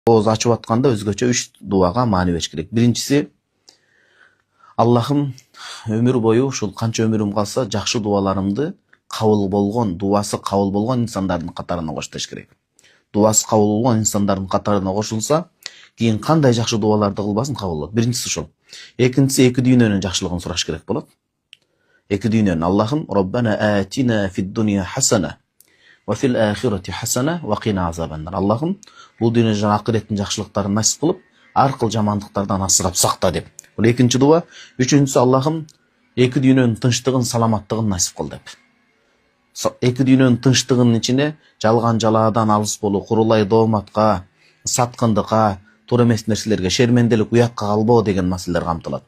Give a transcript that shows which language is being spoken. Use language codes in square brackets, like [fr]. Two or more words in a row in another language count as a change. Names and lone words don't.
[ky] Ооз ачып атканда өзгөчө 3 дуага маани бериш керек. Биринчиси, Аллахым өмүр бою ушул канча өмүрүм калса жакшы дуаларымды кабыл болгон, дуасы кабыл болгон инсандардын катарына коштуш керек. Дуасы кабыл болгон инсандардын катарына кошулса, кийин кандай жакшы дуаларды кылбасын кабыл болот. Биринчиси ушул. Экинчиси эки дүйнөнүн жакшылыгын сураш керек болот. Эки дүйнөнүн Аллахым [ar] ربنا آتنا في الدنيا حسنة وفي الآخرة حسنة وقنا عذاب النار. [ky] Аллахым бул дүйнө жана акыреттин жакшылыктарын насип кылып, ар кыл жамандыктардан асырап сакта деп. Бул экинчи дуа. Үчүнчүсү, Аллахым эки дүйнөнүн тынчтыгын, саламаттыгын насип кыл деп. Эки дүйнөнүн тынчтыгынын ичине жалган жалаадан алыс болуу, курулай дооматка, саткындыкка, туура эмес нерселерге, шерменделик, уятка калбоо деген маселелер камтылат.